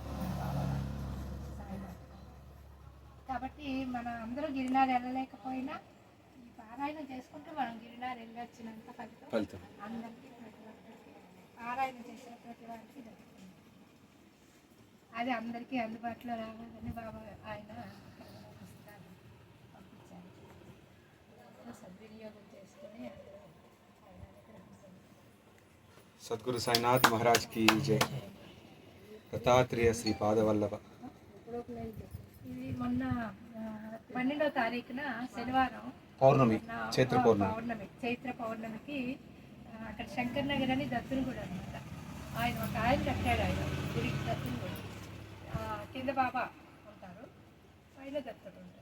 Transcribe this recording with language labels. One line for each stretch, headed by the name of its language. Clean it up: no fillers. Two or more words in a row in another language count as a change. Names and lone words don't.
Telugu: కాబట్టి మనం అందరూ గిరినాథ్ వెళ్ళలేకపోయినా ఈ పారాయణం చేసుకుంటూ మనం గిరినాథ్ వెళ్ళొచ్చినంత ఫలితం అందరికీ, పారాయణం చేసిన ప్రతి వారికి దక్కుతుంది. అది అందరికీ అందుబాటులో రావాలని బాబా ఆయన పుస్తకాలు పంపించారు. సద్వినియోగం చేసుకుని
Hindi: सद्गुरु साईनाथ महाराज की जय। दत्तात्रेय श्रीपाद वल्लभ।
Telugu: ఇది మొన్న 12వ తారీఖున శనివారం పౌర్ణమి, చైత్ర పౌర్ణమి. చైత్ర పౌర్ణమికి అక్కడ శంకర్ నగర్ అని దత్తునిగూడ అనమాట. ఒక ఆయన కట్టాడు, ఆయన గుడికి దత్తునిగూడ. కింద బాబా ఉంటారు, పైన దత్తుడు ఉంటారు.